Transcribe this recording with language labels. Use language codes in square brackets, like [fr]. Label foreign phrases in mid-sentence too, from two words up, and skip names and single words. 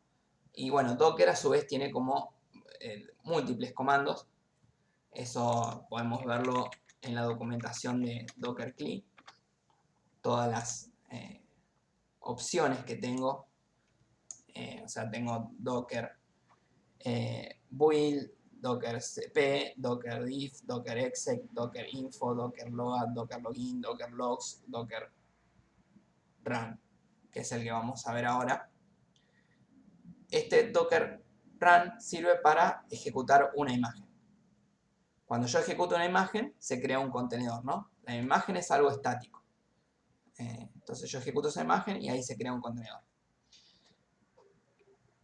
[es] Y bueno, docker a su vez tiene como múltiples comandos. Eso podemos verlo en la documentación de Docker CLI. Todas las opciones que tengo. O sea, tengo Docker build, Docker cp, Docker diff, Docker exec, Docker info, Docker load, Docker login, Docker logs, Docker run, que es el que vamos a ver ahora. Este Docker run sirve para ejecutar una imagen. Cuando yo ejecuto una imagen, se crea un contenedor, ¿no? La imagen es algo estático. Entonces yo ejecuto esa imagen y ahí se crea un contenedor.